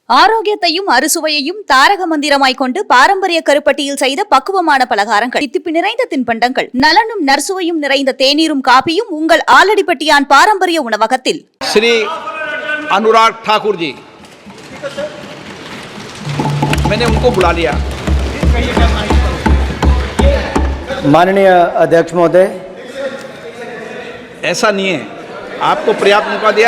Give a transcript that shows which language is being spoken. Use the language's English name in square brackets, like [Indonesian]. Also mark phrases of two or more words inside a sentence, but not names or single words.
[Tamil] ஆரோக்கியத்தையும் அறுசுவையையும் தாரக மந்திரமாய் கொண்டு பாரம்பரிய கருப்பட்டியில் செய்த பக்குவமான பலகாரங்கள், தித்திப்பு நிறைந்த தின்பண்டங்கள், நலனும் நற்சுவையும் நிறைந்த தேநீரும் காபியும் உங்கள் ஆலடிப்பட்டியான் பாரம்பரிய உணவகத்தில். [Hindi] श्री अनुराग ठाकुर जी, मैंने उनको बुला लिया। माननीय अध्यक्ष महोदय, ऐसा नहीं है, आपको पर्याप्त मौका दिया।